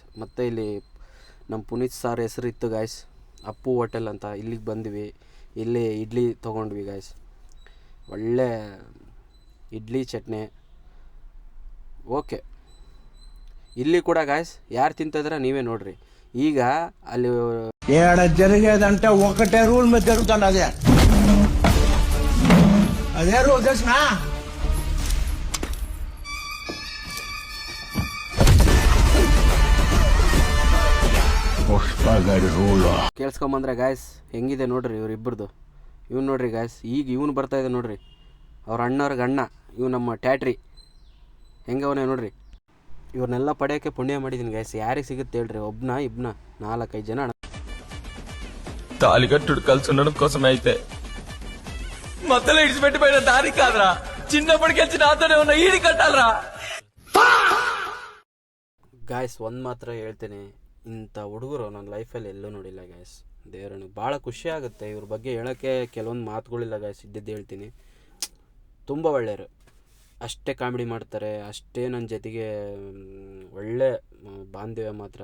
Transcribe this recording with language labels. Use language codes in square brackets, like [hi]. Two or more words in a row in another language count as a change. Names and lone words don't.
[kn] ಮತ್ತು ಇಲ್ಲಿ ನಮ್ಮ ಪುನೀತ್ ಸಾರ್ ಹೆಸರಿತ್ತು ಗಾಯ್ಸ್, ಅಪ್ಪು ಹೋಟೆಲ್ ಅಂತ. ಇಲ್ಲಿಗೆ ಬಂದ್ವಿ, ಇಲ್ಲಿ ಇಡ್ಲಿ ತೊಗೊಂಡ್ವಿ ಗಾಯ್ಸ್. ಒಳ್ಳೆ ಇಡ್ಲಿ ಚಟ್ನಿ. ಓಕೆ, ಇಲ್ಲಿ ಕೂಡ ಗಾಯ್ಸ್ ಯಾರು ತಿಂತಿದ್ರೆ ನೀವೇ ನೋಡ್ರಿ. ಈಗ ಅಲ್ಲಿ [te] ఏడ జరిగేదంటే ఒకటే రూల్ మీద జరుగుతుంది. అదే రూల్ తెలిసిన పుష్పగడి రూల్ [kn] ಕೇಳಿಸ್ಕೊಂಬಂದ್ರೆ ಗಾಯ್ಸ್ ಹೆಂಗಿದೆ ನೋಡ್ರಿ ಇವರಿಬ್ಬರದು. ಇವ್ನು ನೋಡ್ರಿ ಗಾಯ್ಸ್, ಈಗ ಇವನು ಬರ್ತಾಯಿದೆ ನೋಡ್ರಿ, ಅವ್ರ ಅಣ್ಣವ್ರಿಗೆ ಅಣ್ಣ. ಇವು ನಮ್ಮ ಟ್ಯಾಟ್ರಿ ಹೆಂಗವನೇ ನೋಡ್ರಿ. ಇವ್ರನ್ನೆಲ್ಲ ಪಡೆಯೋಕ್ಕೆ ಪುಣ್ಯ ಮಾಡಿದ್ದೀನಿ ಗಾಯ್ಸ್. ಯಾರಿಗೆ ಸಿಗುತ್ತೆ ಹೇಳ್ರಿ, ಒಬ್ಬನ ಇಬ್ಬನ 4-5 ಜನ ಅಣ್ಣ. [te] తాలిగట్టుడు కలిసి ఉండడం కోసమే అయితే మధ్యలో ఇడిచిపెట్టిపోయిన దారి కాదురా, చిన్నప్పటికి వచ్చి నాతోనే ఉన్న ఈడి కట్టాలరా. [kn] ಗಾಯ್ಸ್ ಒಂದು ಮಾತ್ರ ಹೇಳ್ತೇನೆ, ಇಂಥ ಹುಡುಗರು ನನ್ನ ಲೈಫಲ್ಲಿ ಎಲ್ಲೂ ನೋಡಿಲ್ಲ ಗಾಯ್ಸ್. ದೇವರನಿಗೆ ಭಾಳ ಖುಷಿ ಆಗುತ್ತೆ ಇವ್ರ ಬಗ್ಗೆ ಹೇಳೋಕ್ಕೆ. ಕೆಲವೊಂದು ಮಾತುಗಳಿಲ್ಲ ಗಾಯ್ಸ್, ಇದ್ದಿದ್ದು ಹೇಳ್ತೀನಿ. ತುಂಬ ಒಳ್ಳೆಯರು, ಅಷ್ಟೇ ಕಾಮಿಡಿ ಮಾಡ್ತಾರೆ, ಅಷ್ಟೇ ನನ್ನ ಜೊತೆಗೆ ಒಳ್ಳೆ ಬಾಂಧವ್ಯ ಮಾತ್ರ.